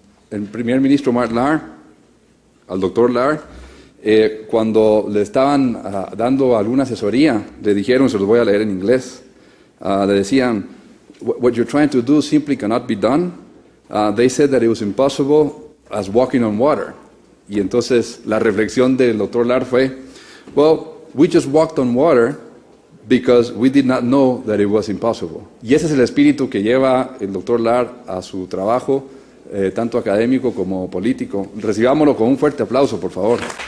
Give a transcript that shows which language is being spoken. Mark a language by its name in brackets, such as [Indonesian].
[Spanish] El primer ministro Mart Laar, al doctor Laar, cuando le estaban dando alguna asesoría, le dijeron, se los voy a leer en inglés, le decían: [English] what you're trying to do simply cannot be done. They said that it was impossible as walking on water. [Spanish] Y entonces la reflexión del doctor Laar fue: [English] well, we just walked on water because we did not know that it was impossible. [Spanish] Y ese es el espíritu que lleva el doctor Laar a su trabajo, tanto académico como político. Recibámoslo con un fuerte aplauso, por favor.